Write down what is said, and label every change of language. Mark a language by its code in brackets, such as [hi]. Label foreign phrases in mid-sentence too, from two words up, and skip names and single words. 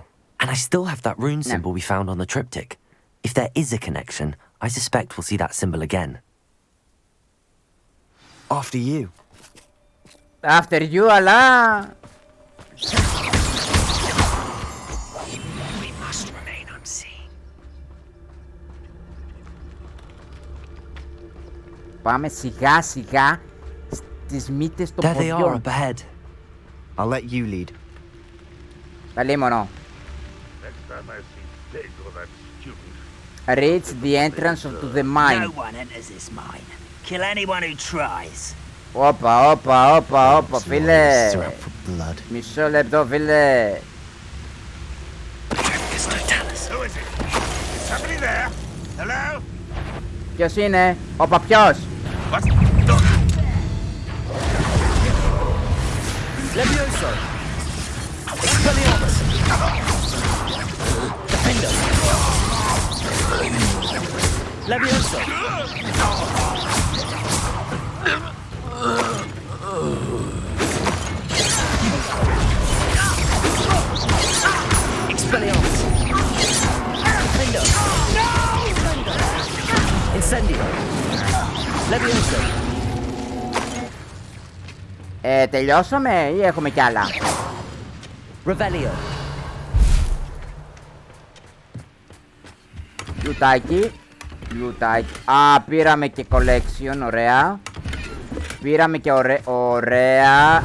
[en] And I still have that rune symbol we found on the triptych. If there is a connection, I suspect we'll see that symbol again. After you. After you, αλλά... We must remain unseen. [el] Πάμε σιγά σιγά στις μύτες των ποδιών. [en] There they are up ahead. I'll let you lead. Καλήμονο. Reach the entrance to the mine. No one enters this mine. Kill anyone who tries. [el] Όπα, φίλε. Μισό λεπτό, φίλε. Ποιος είναι? Όπα, ποιος? Levioso! Expelliarmus! Defender! Levioso! Expelliarmus! Defender! Incendio! Levioso! Τελειώσαμε ή έχουμε κι άλλα? Revelio! Λουτάκι. Α, πήραμε και collection, ωραία. Πήραμε και ωραία.